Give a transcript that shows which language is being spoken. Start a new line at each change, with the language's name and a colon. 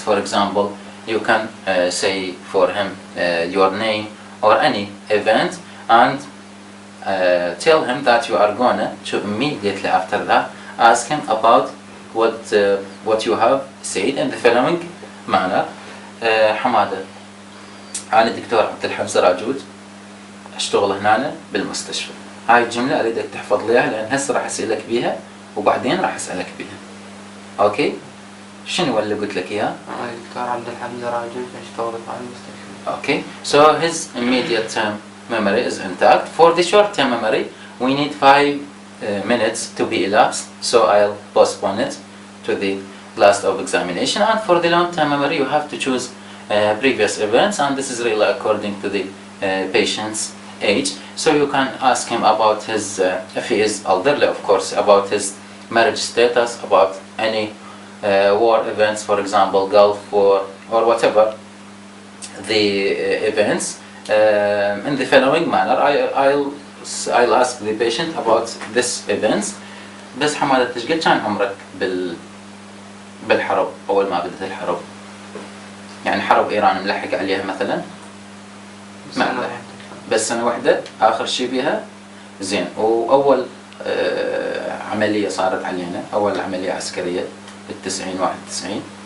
English: For example, you can say for him your name or any event, and tell him that you are gonna to immediately after that ask him about what you have said in the following manner.
Arabic: حمادة، أنا دكتور عبد الحمزة راجوج، أشتغل هنا بالمستشفى. هاي الجملة أريدك تحفظ ليها لأن هسه راح أسألك بيها وبعدين راح أسألك بيها. أوكي؟ شنو اللي قلت لك إياه؟ أنا دكتور عبد الحمزة راجوج أشتغل بالمستشفى.
English: Okay, so his immediate term memory is intact. For the short term memory, we need 5 minutes to be elapsed, so I'll postpone it to the last of examination. And for the long term memory, you have to choose previous events, and this is really according to the patient's age. So you can ask him about his, if he is elderly, of course, about his marriage status, about any war events, for example, Gulf War or whatever the events. In the following manner, I'll ask the patient about this events.
Arabic: بس حمادة ايش قد كان عمرك بالحرب أول ما بدت الحرب؟ يعني حرب إيران ملحق عليها مثلا؟ ما ملحق. بس سنة واحدة آخر شيء بها. زين، وأول عملية صارت علينا، أول عملية عسكرية بال90 91.